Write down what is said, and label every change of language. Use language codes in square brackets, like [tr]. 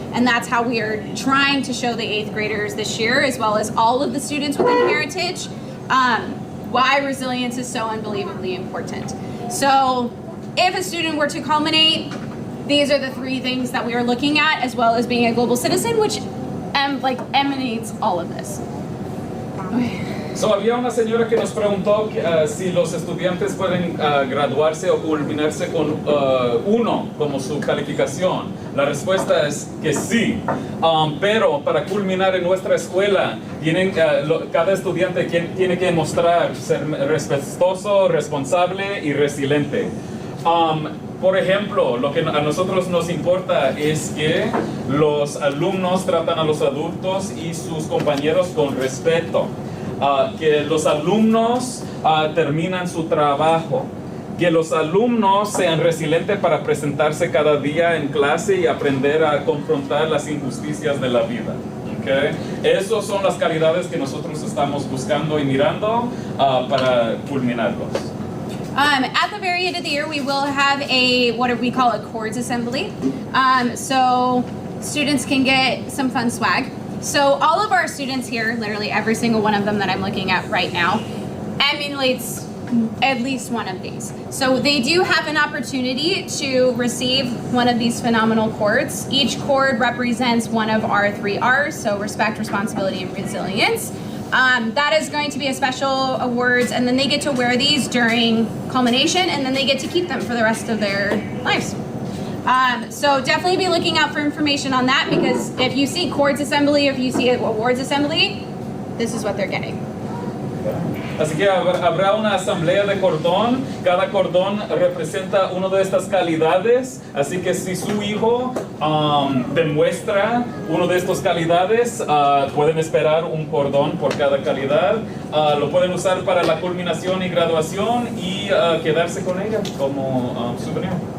[en] And that's how we are trying to show the 8th graders this year, as well as all of the students within Heritage, why resilience is so unbelievably important. So if a student were to culminate, these are the 3 things that we are looking at, as well as being a global citizen, which emanates all of this. Okay. [es] So, había una señora que nos preguntó si los estudiantes pueden graduarse o culminarse con 1 como su calificación. La respuesta es que sí, pero para culminar en nuestra escuela cada estudiante tiene que mostrar ser respetuoso, responsable y resiliente. Por ejemplo, lo que a nosotros nos importa es que los alumnos tratan a los adultos y sus compañeros con respeto. Que los alumnos terminan su trabajo, que los alumnos sean resilientes para presentarse cada día en clase y aprender a confrontar las injusticias de la vida. Okay? Esas son las calidades que nosotros estamos buscando y mirando para culminarlos. [en] At the very end of the year, we will have what we call a chords assembly. So students can get some fun swag. So all of our students here, literally every single one of them that I'm looking at right now, emulates at least one of these. So they do have an opportunity to receive one of these phenomenal chords. Each chord represents one of our 3 R's, so respect, responsibility, and resilience. That is going to be a special awards, and then they get to wear these during culmination, and then they get to keep them for the rest of their lives. So definitely be looking out for information on that, because if you see chords assembly, if you see awards assembly, this is what they're getting. [es] Así que habrá una asamblea de cordón. Cada cordón representa una de estas calidades. Así que si su hijo demuestra una de estas calidades, pueden esperar un cordón por cada calidad. Lo pueden usar para la culminación y graduación y quedarse con ella como souvenir.